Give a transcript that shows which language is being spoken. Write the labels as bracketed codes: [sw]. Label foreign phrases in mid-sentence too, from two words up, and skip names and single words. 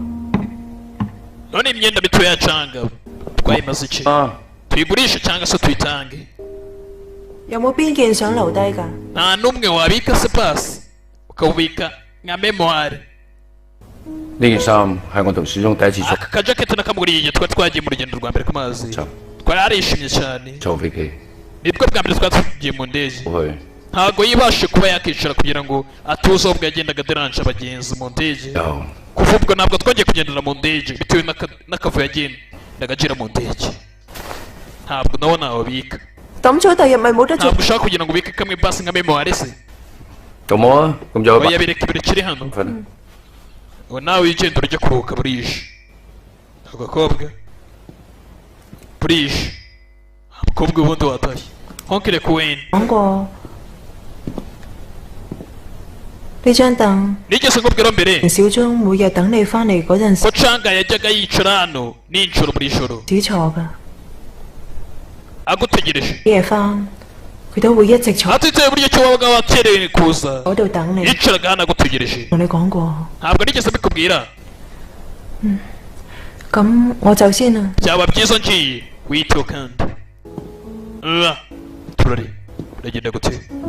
[rw] none imyenda mito yacanga twayimaze iki tuyigurishe cyangwa se tuyitange? [yue] 有冇邊件想留低㗎？ [rw] nta n'umwe wabika se pasi ukawubika nka memoire. aka kajaketi nakamuguriye igihe twari twagiye mu rugendo rwa mbere ku mazi twari arishimye cyane nibwo bwa mbere twari tugiye mu ndege ntago yibashe kuba yakicara kugira ngo atuze ubwo yagendaga deranje abagenzi mu ndege. Kuva ubwo ntabwo twongeye kugendera mu ndege bitewe n'akavuyo yagendaga agira mu ndege. ntabwo nawe nawubika [yue] 抌咗第日咪冇得做。 [rw] ntabwo ushaka kugira ngo ubike kamwe basi nka memoire se [yue] 咁好啊，咁就 [rw] oya bireka birekere hano ubu nawe wigenda urajya kuruhuka burije agakobwa burije umukobwa ubundi watashye ntukire ku wenda [yue] 講過呢張凳 [rw] nigeze nkubwira mbere [yue] 小鐘每日等你翻嚟嗰陣時 [rw] ko canga yajyaga yicara hano ninjoro buri joro [yue] 只坐㗎， [rw] agutegereje [yue] 夜翻佢都會一直坐 [rw] atitaye buryo cyo wabaga wakerewe kuza [yue] 嗰度等你。 [rw] yicaraga hano agutegereje [yue] 同你講過， [rw] ntabwo nigeze mbikubwira [yue] 咁我走先啦。 [rw] byaba byiza ngiye wiyiteho kandi turari uragenda gute